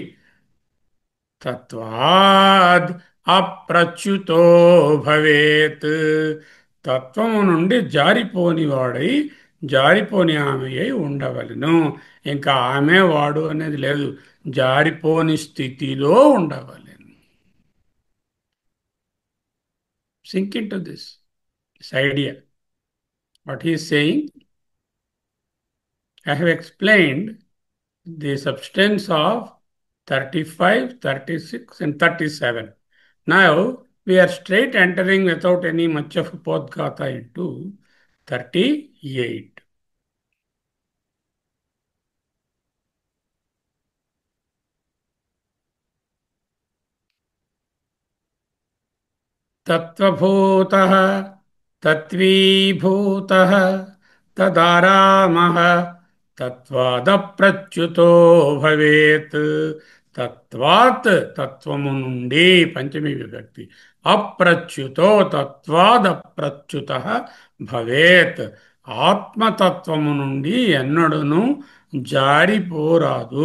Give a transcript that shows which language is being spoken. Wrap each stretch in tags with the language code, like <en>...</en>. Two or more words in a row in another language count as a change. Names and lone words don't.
<sa>तत्वाद् अप्रच्युतो भवेत्</sa> <te>తత్వము నుండి జారిపోని వాడై జారిపోని ఆమె అయి ఉండవలెను. ఇంకా ఆమె వాడు అనేది లేదు, జారిపోని స్థితిలో ఉండవలెను.</te> <en>sink in to this idea. what is saying, I have explained the substance of 35, 36, and 37. Now we are straight entering without any much of Podgata into 38.</en> <sa>तत्त्वभूतः तत्त्वीभूतः तदारामः तत्वादप्रच्युतो भवेत्.</sa> <te>తత్వాత్ తత్వము నుండి పంచమి విభక్తి,</te> <sa>अप्रच्युतो तत्वादप्रच्युत भवेत्.</sa> <te>ఆత్మతత్వము నుండి ఎన్నడును జారిపోరాదు.</te>